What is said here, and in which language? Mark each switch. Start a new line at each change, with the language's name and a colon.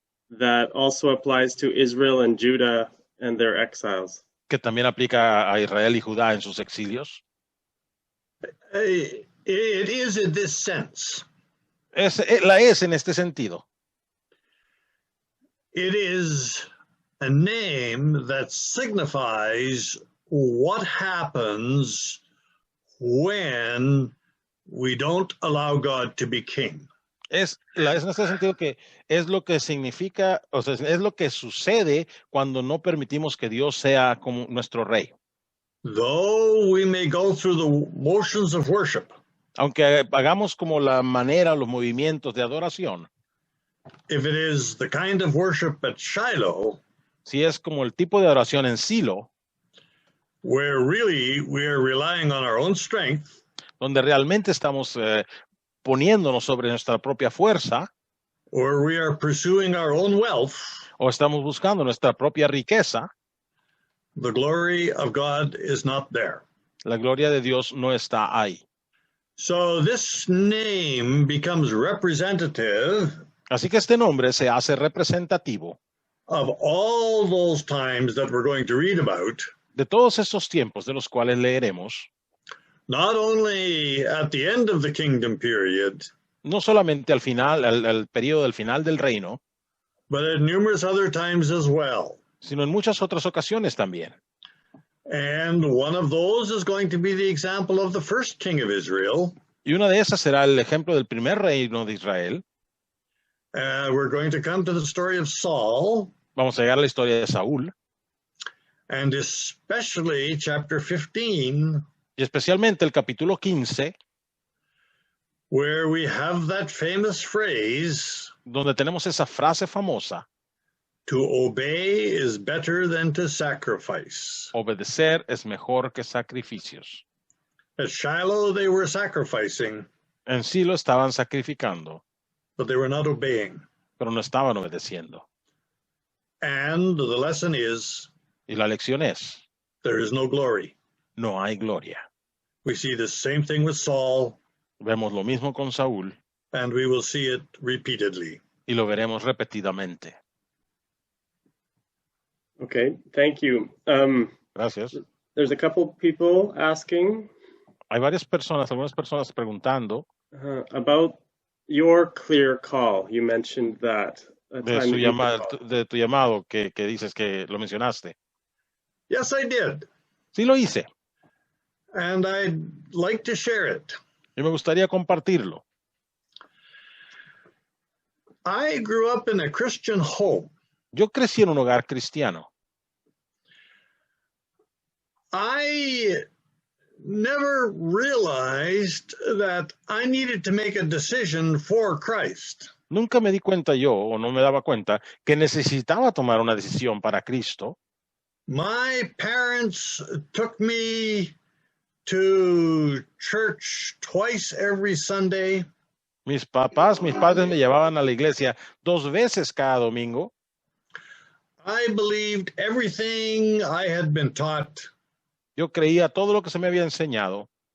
English: that also applies to Israel and Judah and their exiles?
Spanish: que también aplica a Israel y Judá en sus exilios.
English: It is in this sense.
Spanish: La es en este sentido.
English: It is a name that signifies what happens when we don't allow God to be king.
Spanish: Es en este sentido que es lo que significa, o sea, es lo que sucede cuando no permitimos que Dios sea como nuestro rey.
English: Though we may go through the motions of worship,
Spanish: Aunque hagamos como la manera, los movimientos de adoración,
English: if it is the kind of worship at Shiloh,
Spanish: si es como el tipo de adoración en Silo,
English: where really we are relying on our own strength,
Spanish: donde realmente estamos poniéndonos sobre nuestra propia fuerza,
English: or we are pursuing our own wealth,
Spanish: o estamos buscando nuestra propia riqueza,
English: the glory of God is not there.
Spanish: la gloria de Dios no está ahí.
English: So this name becomes representative
Spanish: Así que este nombre se hace representativo
English: of all those times that we're going to read about,
Spanish: de todos estos tiempos de los cuales leeremos,
English: not only at the end of the kingdom period,
Spanish: no solamente al final, al periodo del final del reino,
English: but at numerous other times as well.
Spanish: sino en muchas otras ocasiones también.
English: And one of those is going to be the example of the first king of Israel.
Spanish: Y una de esas será el ejemplo del primer reino de Israel.
English: We're going to come to the story of Saul.
Spanish: Vamos a llegar a la historia de Saúl,
English: and especially chapter 15,
Spanish: y especialmente el capítulo 15,
English: where we have that famous phrase,
Spanish: donde tenemos esa frase famosa,
English: to obey is better than to sacrifice.
Spanish: obedecer es mejor que sacrificios.
English: At Shiloh, they were sacrificing,
Spanish: En sí lo estaban sacrificando,
English: but they were not obeying.
Spanish: pero no estaban obedeciendo.
English: And the lesson is,
Spanish: Y la lección es,
English: there is no glory.
Spanish: no hay gloria.
English: We see the same thing with Saul,
Spanish: Vemos lo mismo con Saúl
English: and we will see it repeatedly.
Spanish: y lo veremos repetidamente.
English: Okay, thank you.
Spanish: Gracias.
English: There's a couple people asking
Spanish: Hay varias personas, algunas personas preguntando
English: about your clear call. You mentioned that. A
Spanish: de,
English: time
Spanish: su
English: that you
Spanish: llamado,
English: called.
Spanish: de tu llamado que dices que lo mencionaste.
English: Yes, I did.
Spanish: Sí lo hice
English: And I'd like to share it.
Spanish: y me gustaría compartirlo.
English: I grew up in a Christian home.
Spanish: Yo crecí en un hogar cristiano.
English: I never realized that I needed to make a decision for Christ.
Spanish: Nunca me di cuenta yo, o no me daba cuenta, que necesitaba tomar una decisión para Cristo.
English: My parents took me to church twice every Sunday.
Spanish: Mis padres me llevaban a la iglesia 2 veces cada domingo.
English: I believed everything I had been taught.
Spanish: Yo creía todo lo que se me había enseñado.